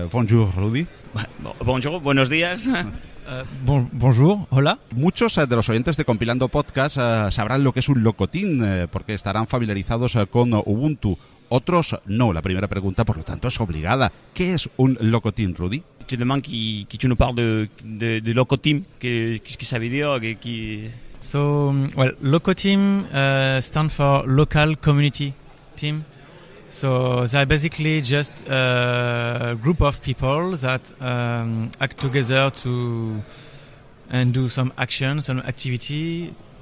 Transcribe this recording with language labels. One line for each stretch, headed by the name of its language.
French: Bonjour, Rudy. Bonjour,
Spanish: buenos días.
French: Bonjour,
Spanish: hola. Muchos de los oyentes de Compilando Podcast sabrán lo que es un locotín, porque estarán familiarizados con Ubuntu. Otros no. La primera pregunta, por lo tanto, es obligada. ¿Qué es un locotín, Rudy?
French: Tu demandes que tu nous parles de locoteam. Qu'est-ce que ça veut dire?
English: So, well, Locoteam stands for Local Community Team. So they're basically just a group of people that act together and do some action, some activity.